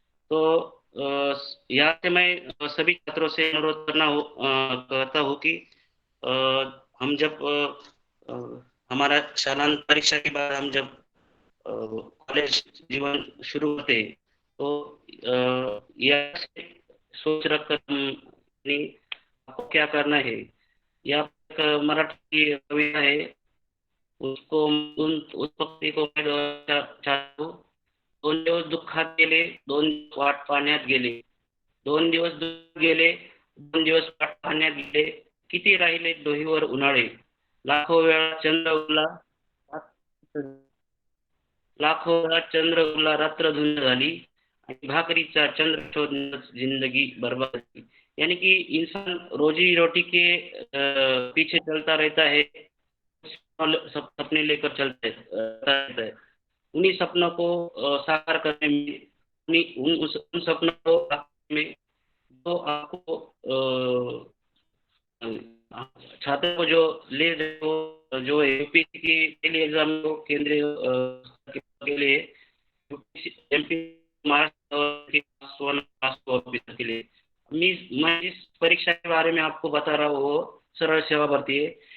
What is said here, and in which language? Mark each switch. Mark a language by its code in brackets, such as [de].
[hi] तो यहाँ से मैं सभी छात्रों से अनुरोध करता हूँ कि हम जब हमारा शालांत परीक्षा के बाद हम जब कॉलेज जीवन शुरू होते हैं तो यह सोच रखकर आपको क्या करना है। यह मराठी कविता है, उसको उस पक्ती को मैं चाहता हूँ। [mr] 2 दिवस दुःखात गेले, 2 दिवस वाट पाहण्यात गेले, 2 दिवस दुःख गेले, 2 दिवस वाट पाहण्यात गेले, किती राहिले डोहीवर उन्हाळे, लाखो वेळा चंद्र उरला, लाखो वेळा चंद्र उरला, रात्र धुंद झाली, आणि भाकरीचा चंद्र शोधण्यात [hi] जिंदगी बर्बाद की. यानी कि इंसान रोजी रोटी के पीछे चलता रहता है, सपने लेकर चलता रहता है। उन्हीं सपनों को साकार करने में, उन सपनों को में जो आपको छात्रों को जो ले जो जो यूपीएससी की पहली एग्जाम को केंद्रीय के लिए एमपी ऑफिसर के लिए मैं जिस परीक्षा के बारे में आपको बता रहा हूँ वो सरल सेवा भर्ती है।